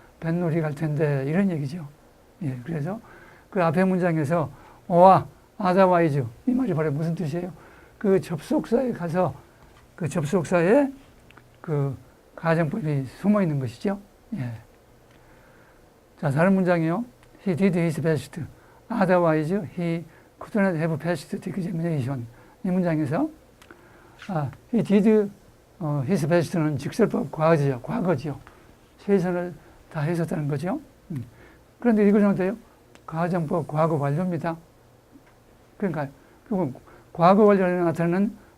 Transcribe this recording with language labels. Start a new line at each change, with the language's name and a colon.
Korean: 뱃놀이 갈 텐데 이런 얘기죠. 그래서 그 앞에 문장에서 어와 otherwise 이 말이 바로 무슨 뜻이에요? 그 접속사에 가서 그 접속사에 그 가정법이 숨어 있는 것이죠. 자, 다른 문장이요.
English: He did his best. Otherwise, he could not have passed the examination.
Korean: 이 문장에서
English: he did his best
Korean: 는 직설법 과거죠. 최선을 다했었다는 거죠. 그런데 이것은 어때요? 가정법 과거 완료입니다. 그러니까 과거 완료에 나타나는